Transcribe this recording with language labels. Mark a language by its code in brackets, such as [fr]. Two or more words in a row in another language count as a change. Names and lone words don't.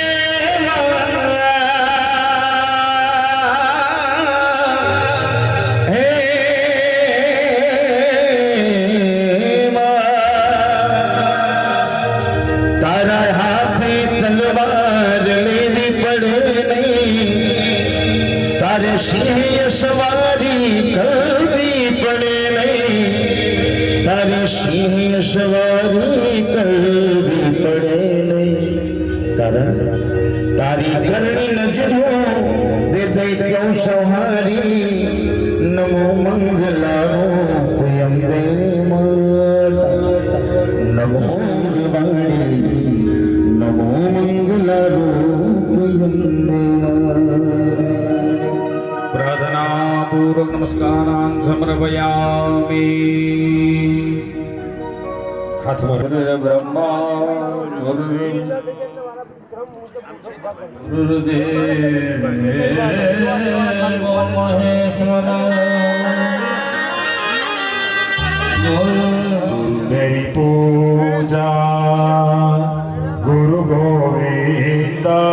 [gu] તારા હાથે તલવાર લેવી પડે નહીં તારે સિંહ સવારી કરવી પડે નહીં તારે સિંહ સવારી કરવી પડે નહીં તારી કરણી નજરો દે દૈત્યો સંહારી નમો મંગલારૂપ અંબે નમો नमो [sa] प्रार्थना पूर्वक नमस्कारान् समर्पयामि [hi] हाथ में ब्रह्मा गुरुदेव मेरी पूजा गुरु गोविंद